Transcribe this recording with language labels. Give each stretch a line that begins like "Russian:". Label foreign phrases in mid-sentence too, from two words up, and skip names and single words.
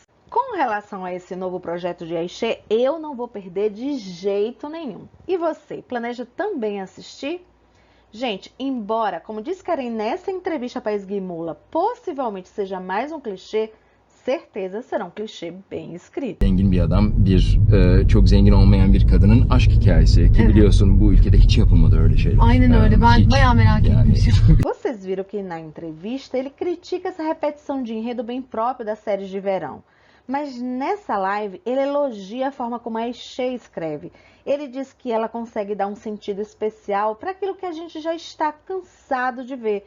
Portuguese: Com relação a esse novo projeto de Ayşe, eu não vou perder de jeito nenhum. E você, planeja também assistir? Gente, embora, como disse Keren nessa entrevista para Esguimula, possivelmente seja mais um clichê, certeza será um clichê bem escrito.
Turkish: Zengin bir adam, çok zengin olmayan bir kadının aşk hikayesi ki biliyorsun bu ülkede hiç yapılmadı öyle şeyler. Aynen öyle. Ben Hiç. bayağı merak etmişim.
Portuguese: Vocês viram que na entrevista ele critica essa repetição de enredo bem próprio das séries de verão. Mas nessa live ele elogia a forma como a Ayşe escreve. Ele diz que ela consegue dar um sentido especial para aquilo que a gente já está cansado de ver.